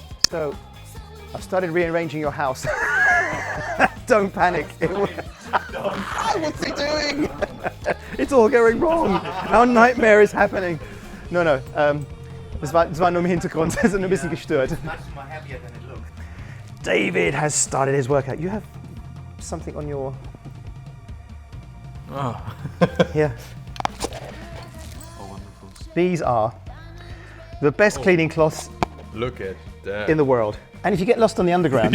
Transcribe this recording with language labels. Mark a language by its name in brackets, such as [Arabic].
[English] So I've started rearranging your house. Don't panic. What's he doing? It's all going wrong. Our nightmare is happening. No. [German] Das war nur im Hintergrund. Es ist ein bisschen gestört. [English] David has started his workout. You have something on your... Oh. Here. Oh, wonderful. These are the best cleaning cloths Look at that. in the world. And if you get lost on the underground,